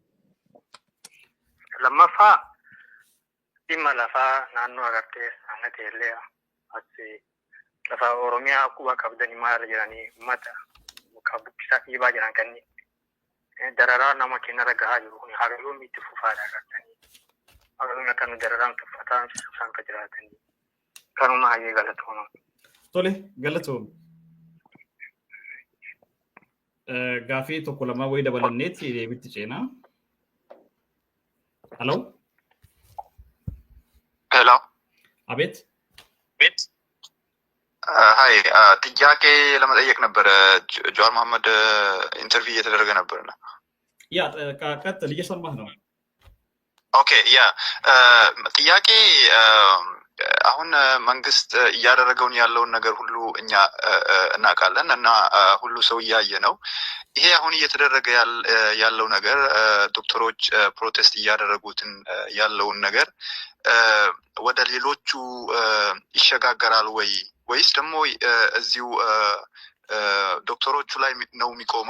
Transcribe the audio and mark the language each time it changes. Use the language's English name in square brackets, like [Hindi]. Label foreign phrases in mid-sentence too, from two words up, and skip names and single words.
[Oromo] Lammaffaa dhimma lafaa naannoo agartee aangatee illee asi lafa Oromiyaa quba qabdanii maal jedhanii uummata muka bukkisaa dhiibaa jiran kanneen dararaa nama kennara gahaa jiru kun hagaluun itti fufaadha agartanii hagaluun akka nu dararaan tuffataan isaan ka jiraatanii kanuma hayyee galatooma. Tole galatoom. Gaafii tokko lama wayii dabalanneetti deebitti ceenaa. [Amharic] Hello? Hello. Abet? Abet? Hi. ጥያቄ ለመጠየቅ ነበር ጀዋር መሐመድ ኢንተርቪው እየተደረገ ነበርና ያ ቀጥል እየሰማህ ነው። ኦኬ ያ ጥያቄ አሁን መንግስት እያደረገውን ያለውን ነገር ሁሉ እኛ እናውቃለን እና ሁሉ ሰው እያየ ነው። ይሄ አሁን እየተደረገ ያለው ነገር ዶክተሮች ፕሮቴስት እያደረጉትን ያለውን ነገር ወደ ሌሎቹ ይሸጋገራል ወይስ ደግሞ እዚሁ ዶክተሮቹ ላይ ነው የሚቆመው?